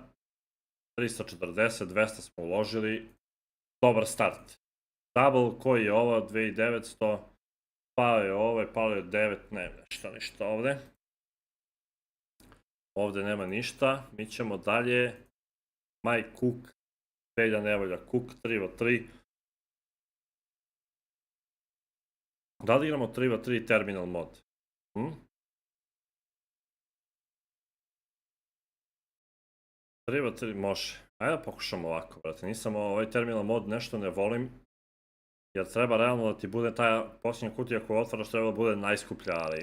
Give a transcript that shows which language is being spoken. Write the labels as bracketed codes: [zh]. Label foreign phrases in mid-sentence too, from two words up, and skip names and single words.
[bs] 340, 200 smo uložili. Dobar start. Double, koji je ovo? 2900. Pao je ovaj, pao je 9, ne, ništa ovdje. Ovdje nema ništa. Mi ćemo dalje. [en] My Cook. [bs] Velja nevolja Cook, 3v3. Da li igramo 3v3 terminal mod? 3v3 može. Ajde da pokušamo ovako, brate. Nisam ovaj terminal mod, nešto ne volim. Jer treba realno da ti bude ta posljednja kutija koju otvaraš, treba da bude najskuplja, ali...